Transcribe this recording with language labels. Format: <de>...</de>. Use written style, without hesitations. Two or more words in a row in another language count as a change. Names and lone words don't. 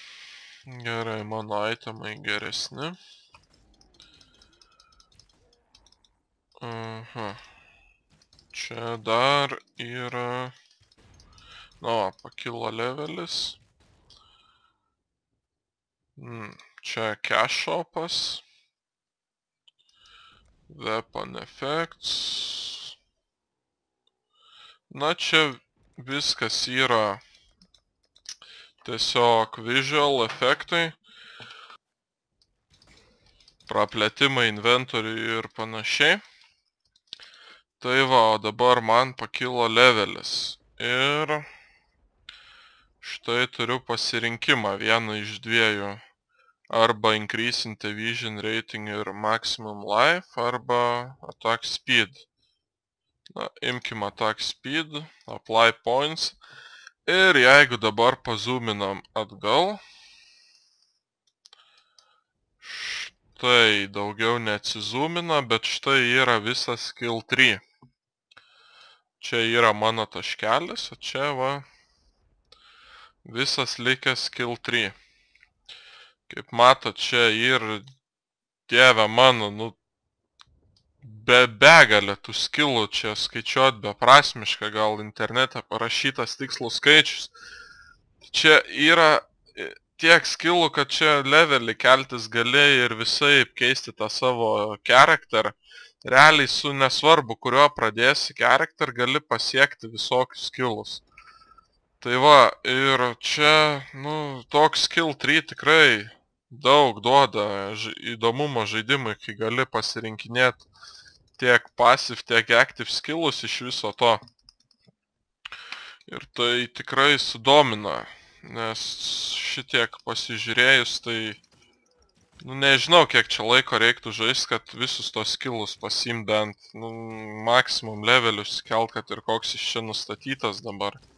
<lt>Gerai, mano itemai geresni. Aha. Čia dar yra... Nu, pakilo levelis. Čia cash shopas.</lt> <en>Weapon effects.</en> <lt>Na, čia viskas yra tiesiog visual efektai. Praplėtimai inventoriui ir panašiai. Tai va, o dabar man pakilo levelis. Ir štai turiu pasirinkimą vieną iš dviejų. Arba</lt> <en>increasing vision rating</en> <lt>ir</lt> <en>maximum life,</en> <lt>arba</lt> <en>attack speed.</en> <lt>Na, imkim</lt> <en>attack speed, apply points.</en> <lt>Ir jeigu dabar pazoominam atgal, štai daugiau neatsizoomina, bet štai yra visas</lt> <en>skill tree.</en> <lt>Čia yra mano taškelis, o čia va visas likęs</lt> <en>skill tree.</en> <lt>Kaip matot, čia ir dieve mano, nu, begalė tų skillų čia skaičiuot beprasmiška, gal internete parašytas tikslus skaičius. Čia yra tiek skillų, kad čia levelį keltis gali ir visaip keisti tą savo charakter. Realiai su nesvarbu, kurio pradėsi charakter, gali pasiekti visokius skillus. Tai va, ir čia, nu, toks</lt> <en>skill tree</en> <lt>tikrai daug duoda įdomumo žaidimui, kai gali pasirinkinėti tiek passive, tiek active skillus iš viso to. Ir tai tikrai sudomina, nes šitiek pasižiūrėjus, tai nu, nežinau, kiek čia laiko reiktų žaisti, kad visus tos skillus pasiimt bent, nu, maksimum levelius kelt, kad ir koks iš čia nustatytas dabar.</lt>